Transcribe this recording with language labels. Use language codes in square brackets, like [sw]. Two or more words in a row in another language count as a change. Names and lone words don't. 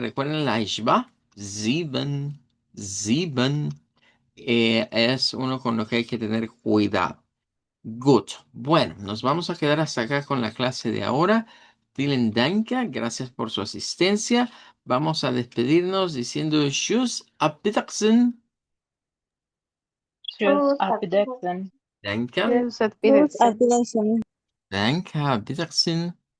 [es] Recuerden la Ishba, sieben. Es uno con lo que hay que tener cuidado. [en] Good. [es] Bueno, nos vamos a quedar hasta acá con la clase de ahora. [de] Vielen Dank, [es] gracias por su asistencia. Vamos a despedirnos diciendo [de] Tschüss, auf Wiedersehen. Tschüss, Tschüss, auf Wiedersehen. Danke, Tschüss, auf Wiedersehen. danke, auf Wiedersehen.